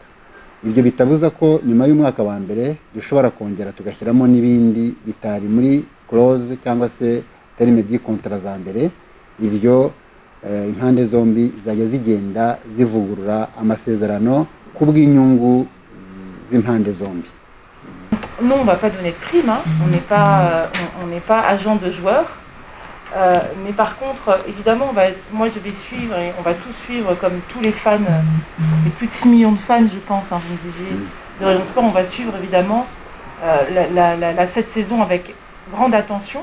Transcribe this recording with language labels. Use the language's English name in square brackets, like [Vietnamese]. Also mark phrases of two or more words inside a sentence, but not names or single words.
[Kinyarwanda] Ibyo bitabuza ko nyuma y'umwaka wa mbere dushobora kongera tugashyiramo n'ibindi bitari muri clause cyangwa se [French] terme di contrat [Kinyarwanda] za mbere. Ibyo impande zombi zajya zigenda zivugurura amasezerano ku bw'inyungu z'impande zombi. [French] Nous, on ne va pas donner de prime, hein. On n'est pas agent de joueurs. Mais par contre, évidemment, moi je vais suivre, et on va tous suivre comme tous les fans, les plus de 6 millions de fans, je pense, hein, vous me disiez, de Rayon Sport. On va suivre évidemment cette saison avec grande attention.